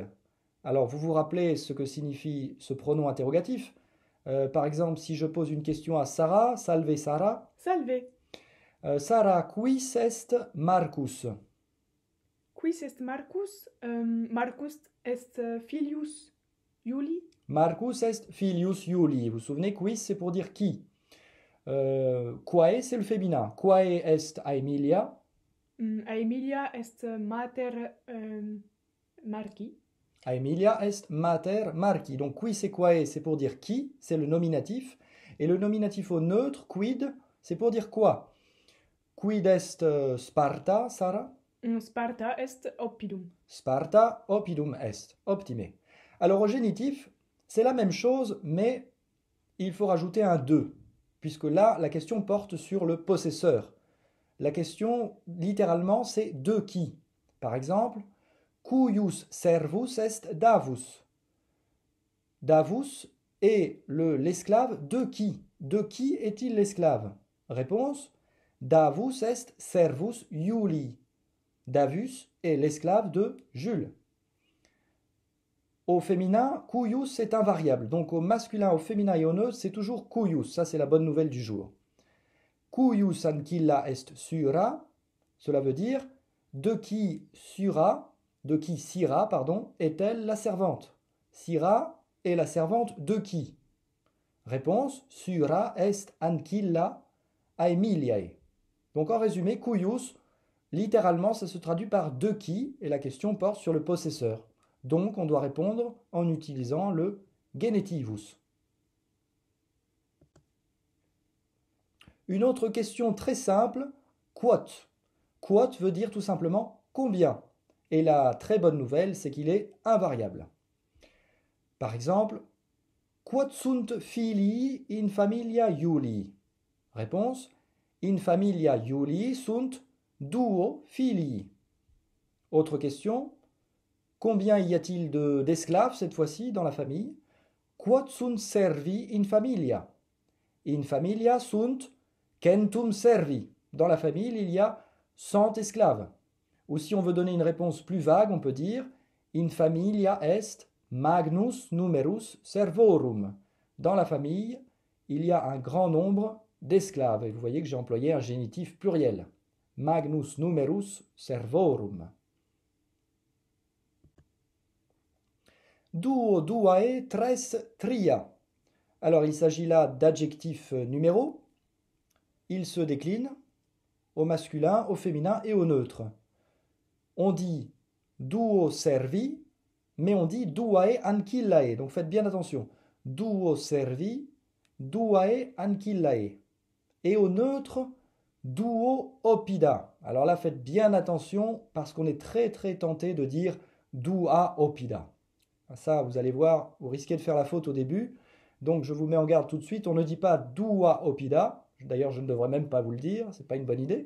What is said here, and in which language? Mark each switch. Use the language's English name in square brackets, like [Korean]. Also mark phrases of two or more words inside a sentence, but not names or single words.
[French] Alors vous vous rappelez ce que signifie ce pronom interrogatif. Par exemple, si je pose une question à Sarah, [Latin] salve Sarah. Salve. Sarah, quis est Marcus? Quis est Marcus? Marcus est filius Iuli. Marcus est filius Iuli. [French] Vous vous souvenez, quis c'est pour dire qui. Quae c'est le féminin. [Latin] Quae est Aemilia? Aemilia est mater Marci. Aemilia est mater Marci. [French] Donc [Latin] quis et quae [French] c'est pour dire qui, c'est le nominatif. Et le nominatif au neutre, quid, c'est pour dire quoi. [Latin] Quid est Sparta, Sarah? Sparta est oppidum. Sparta oppidum est. Optime. [French] Alors au génitif, c'est la même chose, mais il faut rajouter un de, puisque là, la question porte sur le possesseur. La question, littéralement, c'est de qui. Par exemple, [Latin] cuius servus est Davus. [French] Davus est l'esclave de qui? De qui est-il l'esclave? Réponse, [Latin] Davus est servus Iuli. [French] Davus est l'esclave de Jules. Au féminin, cuius est invariable. Donc au masculin, au féminin et au neutre, c'est toujours cuius. Ça, c'est la bonne nouvelle du jour. [Latin] Cuius ancilla est sura. [French] Cela veut dire de qui Sira, est-elle la servante? Sira est la servante de qui? Réponse, [Latin] Sura est ancilla Aemiliae. [French] Donc en résumé, cuius, littéralement, ça se traduit par de qui, et la question porte sur le possesseur. Donc on doit répondre en utilisant le genitivus. Une autre question très simple, quot. Quot veut dire tout simplement combien. Et la très bonne nouvelle, c'est qu'il est invariable. Par exemple, [Latin] quot sunt filii in familia Iulii? Réponse, in familia Iulii sunt duo filii. [French] Autre question, combien y a-t-il d'esclaves cette fois-ci dans la famille? [Latin] Quot sunt servi in familia? In familia sunt centum servi. [French] Dans la famille, il y a 100 esclaves. Ou si on veut donner une réponse plus vague, on peut dire [Latin] in familia est magnus numerus servorum. [French] Dans la famille, il y a un grand nombre d'esclaves. Et vous voyez que j'ai employé un génitif pluriel. [Latin] magnus numerus servorum. Duo, duae, tres, tria. [French] Alors il s'agit là d'adjectifs numéros. Ils se déclinent au masculin, au féminin et au neutre. On dit duo servi, mais on dit duae ancillae. Donc faites bien attention. Duo servi, duae ancillae. Et au neutre, [Latin] duo oppida. [French] Alors là, faites bien attention parce qu'on est très très tenté de dire [Latin] dua oppida. [French] Ça, vous allez voir, vous risquez de faire la faute au début. Donc je vous mets en garde tout de suite. On ne dit pas [Latin] dua oppida. [French] D'ailleurs, je ne devrais même pas vous le dire. Ce n'est pas une bonne idée.